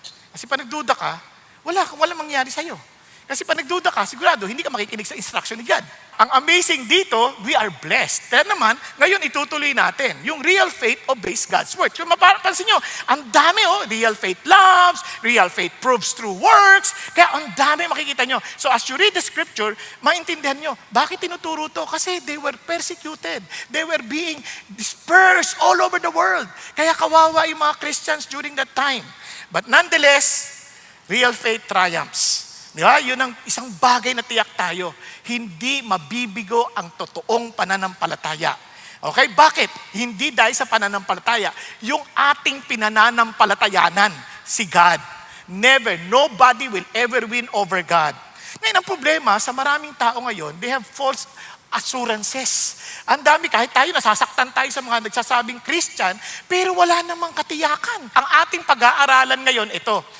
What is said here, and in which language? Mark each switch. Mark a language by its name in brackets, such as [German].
[Filipino] Kasi pag nagduda ka, wala mangyari sa'yo. Kasi pag nagduda ka, sigurado, hindi ka makikinig sa instruction ni God. Ang amazing dito, [English] we are blessed. [Filipino] Kaya naman, ngayon itutuloy natin. [English] Yung real faith obeys God's word. [Filipino] Kung mapapansin nyo, ang dami [English] real faith loves, real faith proves through works. [Filipino] Kaya ang dami makikita nyo. [English] So as you read the scripture, [Filipino] maintindihan nyo, bakit tinuturo to? [English] Kasi they were persecuted. They were being dispersed all over the world. [Filipino] Kaya kawawa yung mga Christians during that time. [English] But nonetheless, real faith triumphs. [Filipino] Diba? Yun ang isang bagay na tiyak tayo. Hindi mabibigo ang totoong pananampalataya. Okay? Bakit? Hindi dahil sa pananampalataya. Yung ating pinananampalatayanan, si God. Never. [English] Nobody will ever win over God. [Filipino] Ngayon, ang problema sa maraming tao ngayon, [English] they have false assurances. [Filipino] Ang dami, kahit tayo, nasasaktan tayo sa mga nagsasabing Christian, pero wala namang katiyakan. Ang ating pag-aaralan ngayon, ito.